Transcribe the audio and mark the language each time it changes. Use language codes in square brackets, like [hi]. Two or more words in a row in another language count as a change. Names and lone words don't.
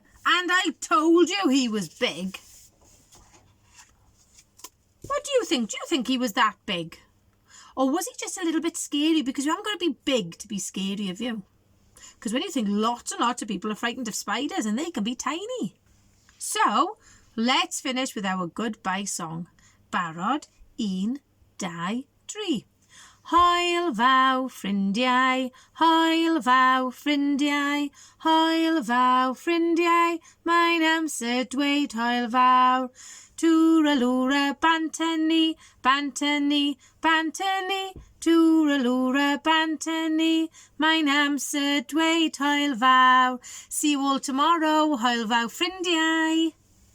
[en] "And I told you he was big." What do you think? Do you think he was that big? Or was he just a little bit scary? Because you haven't got to be big to be scary of you. Because when you think lots and lots of people are frightened of spiders and they can be tiny. So, let's finish with our goodbye song. [cy] Barod, un, dau, tri. Hwyl fawr ffrindiau, hwyl fawr ffrindiau, hwyl fawr ffrindiau, mae'n amser dweud hwyl fawr. Twralwra bantynni, bantynni, bantynni, twralwra bantynni, mae'n amser dweud hwyl fawr. [en] See you all tomorrow, [cy] hwyl fawr ffrindiau.